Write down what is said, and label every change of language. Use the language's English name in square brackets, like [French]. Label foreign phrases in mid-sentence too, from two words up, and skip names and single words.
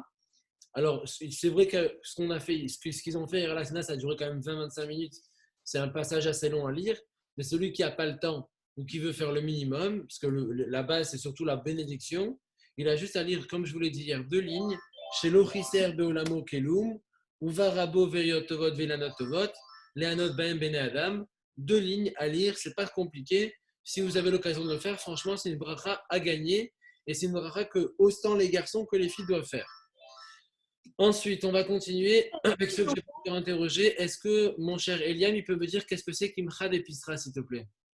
[French] Alors, c'est vrai que ce qu'on a fait, ce qu'ils ont fait hier à la synagogue, ça a duré quand même 20-25 minutes. C'est un passage assez long à lire. Mais celui qui n'a pas le temps ou qui veut faire le minimum, parce que la base, c'est surtout la bénédiction, il a juste à lire, comme je vous l'ai dit hier, 2 lignes. [Hebrew] שלא חיסר בעולמו כלום וברא בו בריות טובות ואילנות טובות ליהנות בהם בני אדם. [French] 2 lignes à lire, c'est pas compliqué. Si vous avez l'occasion de le faire, franchement, c'est une bracha à gagner. Et c'est une bracha que autant les garçons que les filles doivent faire. Ensuite, on va continuer avec ceux que j'ai pas interrogé. Est-ce que mon cher Eliam, il peut me dire qu'est-ce que c'est [Hebrew] קמחא דפסחא, [French] s'il te plaît?